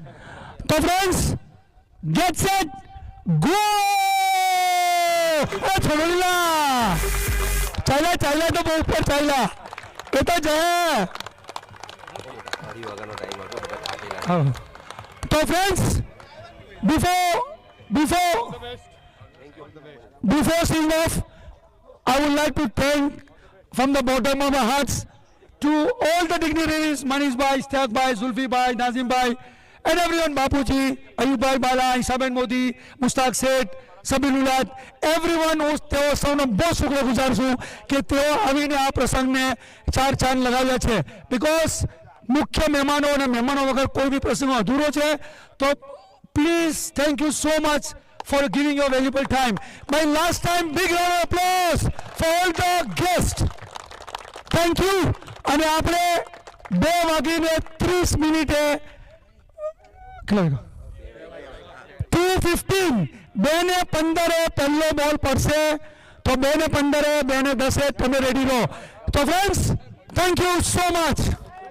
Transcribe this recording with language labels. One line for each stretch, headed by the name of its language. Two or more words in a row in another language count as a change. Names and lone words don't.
English: તો friends get set go.
Gujarati: છોડેલા ચાલ્યા તો બહુ ઉપર ચાલ્યા. એ તો જાય. તો
English: ફ્રેન્ડ્સ before seeing off, I would like to thank from the bottom of our hearts to all the dignitaries, Manish bhai, Istaq bhai, Zulfi bhai, Nazim bhai, and everyone, Bapuji, Ayub bhai, Bala, Isaben Modi, Mustaq Seth, Sabir Ulat, everyone who
Gujarati: તેઓ સૌનો બહુ શુક્રગુજાર છું કે તેઓ આવીને આ પ્રસંગને ચાર ચાંદ લગાવ્યા છે. બીકોઝ મુખ્ય મહેમાનો અને મહેમાનો વગર કોઈ બી પ્રસંગ અધૂરો છે.
English: તો please, thank you so much for giving your valuable time. My last time, big round of applause for all the guests. Thank you.
Gujarati: અને આપણે 2:30 2:15 2:15 પહેલો બોલ પડશે. તો 2:15 2:10 તમે રેડી રહો.
English: તો friends, thank you so much.